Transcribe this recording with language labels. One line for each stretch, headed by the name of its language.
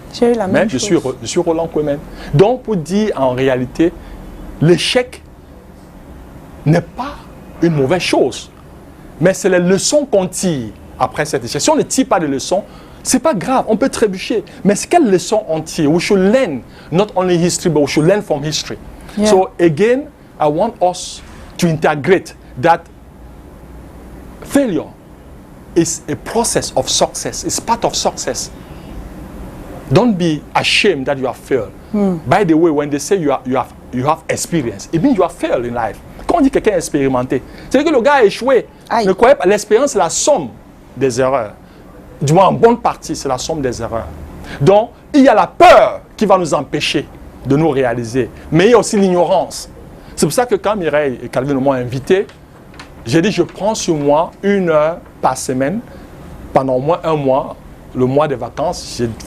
French: J'ai eu la même chose. Je suis Roland Kouemen. Donc, pour dire en réalité, l'échec n'est pas une mauvaise chose. Mais c'est les leçons qu'on tire après cet échec. Si on ne tire pas de leçons, c'est pas grave, on peut trébucher. Mais quelles leçons on tire?
English: We should learn not only history, but we should learn from history. Yeah. So again, I want us to integrate that failure is a process of success. It's part of success. Don't be ashamed that you have failed. By the way, when they say you have experience, it means you have failed in life.
French: Quand on dit quelqu'un expérimenté, c'est que le gars a échoué. Aïe. Ne croyez pas, l'expérience c'est la somme des erreurs. Du moins en bonne partie, c'est la somme des erreurs. Donc, il y a la peur qui va nous empêcher de nous réaliser. Mais il y a aussi l'ignorance. C'est pour ça que quand Mireille et Calvin m'ont invité, j'ai dit je prends sur moi 1 heure par semaine pendant au moins 1 mois, le mois des vacances.